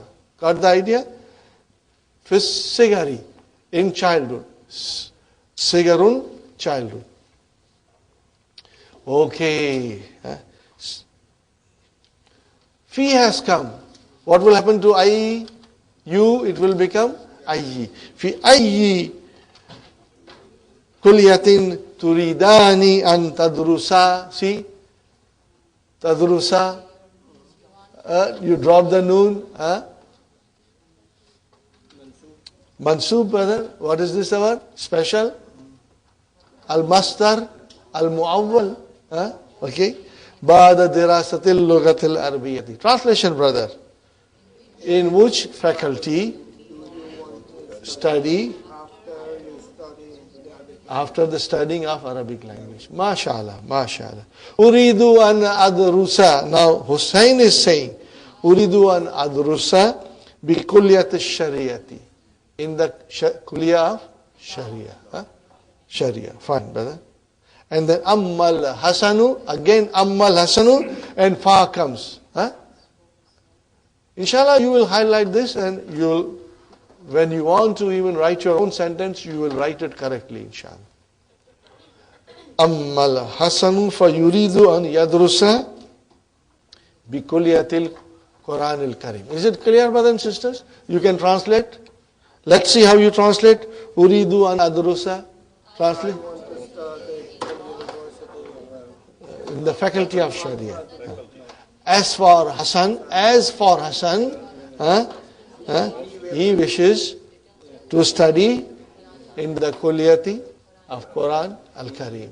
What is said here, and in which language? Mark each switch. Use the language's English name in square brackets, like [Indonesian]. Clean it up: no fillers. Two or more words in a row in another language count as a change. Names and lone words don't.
[English] Got the idea? Sigari. In childhood. Sigarun, childhood. Okay. Fi has come. What will happen to I? You, it will become I. [Arabic] في أي كلية تريدان أن تدرس. [English] See? Tadrusa. You drop the noon. Mansoob, brother. What is this word? Special. Al-Mastar. Al-Mu'awwal. Okay. [Arabic] بعد دراسة اللغة العربية. [English] Translation, brother. In which faculty study after the studying of Arabic language? [Arabic] ما شاء الله، ما شاء الله. أريد أن أدرس. [English] Now Hussein is saying, [Arabic] أريد أن أدرس بكلية الشريعة. [English] In the kulliyah of Sharia. Sharia. Fine, brother. And then [Arabic] أما حسن. Again أما حسن. [English] And Fa comes. Inshallah, you will highlight this, and when you want to even write your own sentence, you will write it correctly, inshallah. [Arabic] أما حسن فيريد أن يدرس بكلية القرآن الكريم. [English] Is it clear, brothers and sisters? You can translate. Let's see how you translate. [Arabic] أريد أن أدرس. Translate. [English] In the faculty of Sharia. As for Hassan, he wishes to study in the kulliyati of Quran al-Karim.